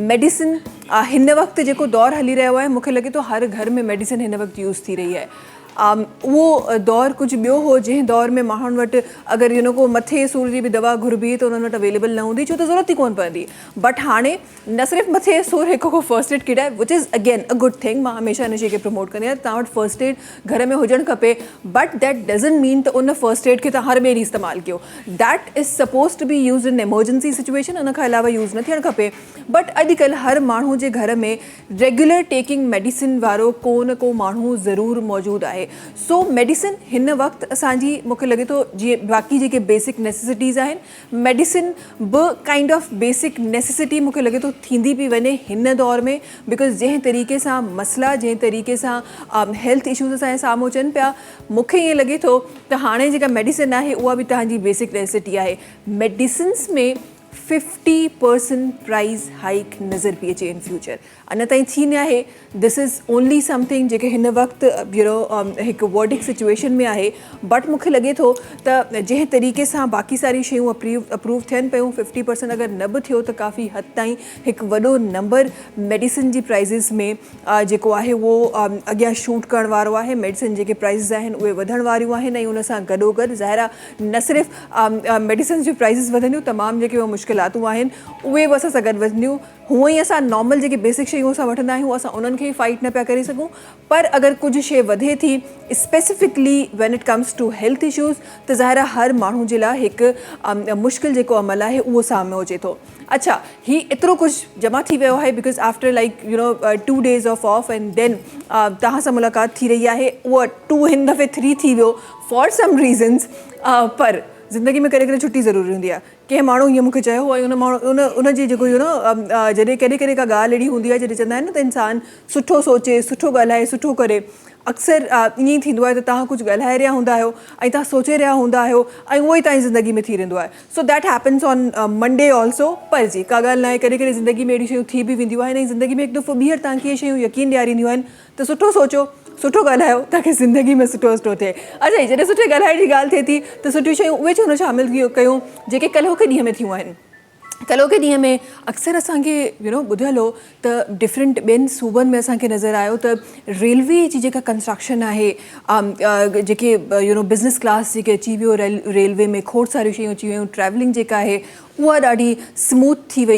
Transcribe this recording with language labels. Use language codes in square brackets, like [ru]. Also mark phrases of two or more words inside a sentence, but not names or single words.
[sd] मेडिसिन हिन वक़्तु जेको दौरु हली रहियो आहे, मूंखे लॻे थो हर घर में मेडिसिन हिन वक़्तु यूज़ थी रही आहे। उहो दौरु कुझु ॿियो हो जंहिं दौर में माण्हुनि वटि अगरि को मथे सूर जी बि दवा घुरिबी त उन्हनि वटि अवेलेबल न हूंदी, छो त ज़रूरत ई कोन पवंदी। बट हाणे न सिर्फ़ु मथे सूर हिकु [en] first aid kit [sd] आहे, [en] which is again a good thing. [sd] मां हमेशह इन शइ खे प्रमोट कंदी आहियां, तव्हां वटि [en] first aid [sd] घर में हुजणु खपे, [en] but that doesn't mean [sd] त उन [en] first aid [sd] खे तव्हां हर ॿिए ॾींहुं इस्तेमालु कयो। [en] that is suppose to be use in emergency situation, [sd] उन खां अलावा यूज़ न थियणु खपे। बट अॼुकल्ह हर माण्हू जे घर में [en] regular taking medicine [sd] वारो को न को माण्हू ज़रूरु मौजूदु आहे। सो मेडिसिन हिन वक़्तु असांजी मूंखे लॻे थो जीअं बाक़ी जेके [en] basic necessities [sd] आहिनि, मेडिसिन बि [en] kind of basic necessity [sd] मूंखे लॻे थो थींदी पई वञे हिन दौर में, बिकॉज़ जंहिं तरीक़े सां मसइला, जंहिं तरीक़े सां [en] health issues [sd] असांजे साम्हूं अचनि पिया, मूंखे ईअं लॻे थो त हाणे जेका मेडिसिन आहे उहा बि तव्हांजी [en] basic necessity [sd] आहे। मेडिसिन्स में 50% [en] price hike [sd] नज़र पई अचे [en] in future, [sd] अञा ताईं थी न आहे। [en] this is only something [sd] जेके हिन वक़्तु हिकु [en] verdic situation [sd] में आहे। बट मूंखे लॻे थो त जंहिं तरीक़े सां बाक़ी सारी शयूं अप्रूव थियनि पियूं, 50% अगरि न बि थियो त काफ़ी हद ताईं हिकु वॾो नंबर मेडिसिन जी प्राइज़िस में जेको आहे उहो अॻियां शूट करण वारो आहे। मेडिसिन जेके प्राइज़िस आहिनि उहे वधण वारियूं आहिनि ऐं उन सां गॾोगॾु ज़ाहिर आहे न सिर्फ़ु मेडिसिन जी प्राइज़िस वधंदियूं, तमामु जेके मुश्किलातूं आहिनि उहे बि असां सां गॾु वधंदियूं। हूअं ई असां नॉर्मल जेके बेसिक शयूं असां वठंदा आहियूं असां उन्हनि खे ई फाइट न पिया करे सघूं, पर अगरि कुझु शइ वधे थी [en] specifically when it comes to health issues [sd] त ज़ाहिर आहे हर माण्हू जे लाइ हिकु मुश्किल जेको अमल आहे उहो साम्हूं अचे थो। अच्छा, ही एतिरो कुझु जमा थी वियो आहे [en] because after like 2 days off and then [sd] तव्हां सां मुलाक़ात थी रही आहे, उहा 2 हिन दफ़े 3 थी वियो [en] for some reasons. [sd] पर ज़िंदगी में कॾहिं कॾहिं छुटी ज़रूरी हूंदी आहे। कंहिं माण्हू हीअं मूंखे चयो हो ऐं उन माण्हू उन जी जेको जॾहिं कॾहिं कॾहिं का ॻाल्हि अहिड़ी हूंदी आहे जॾहिं चवंदा आहिनि न त इंसानु सुठो सोचे, सुठो ॻाल्हाए, सुठो करे। अक्सर ईअं ई थींदो आहे त तव्हां कुझु ॻाल्हाए रहिया हूंदा आहियो ऐं तव्हां सोचे रहिया हूंदा आहियो ऐं उहो ई तव्हांजी ज़िंदगी में थी रहंदो आहे। [en] so that happens on Monday also. [sd] पर जी का ॻाल्हि न आहे, कॾहिं कॾहिं ज़िंदगी में अहिड़ी शयूं थी बि वेंदियूं आहिनि ऐं ज़िंदगी में हिकु दफ़ो ॿीहर तव्हांखे इहे शयूं यकीन ॾियारींदियूं आहिनि त सुठो सोचो, सुठो ॻाल्हायो ताकी ज़िंदगी में सुठो थिए. अच्छा, जॾहिं सुठे ॻाल्हाइण जी ॻाल्हि थिए थी त सुठियूं शयूं उहे छो न शामिलु कयूं जेके कल्ह ॾींहं में थियूं आहिनि. कल्ह के ॾींहं में अक्सर असांखे ॿुधियल हो त डिफरेंट ॿियनि सूबनि में असांखे नज़र आयो त रेलवे जी जेका कंस्ट्रक्शन आहे, जेके [en] business class [sd] जेके अची वियो रेलवे में, खोड़ सारियूं शयूं अची वियूं, ट्रैवलिंग जेका आहे उहा ॾाढी स्मूथ थी वई.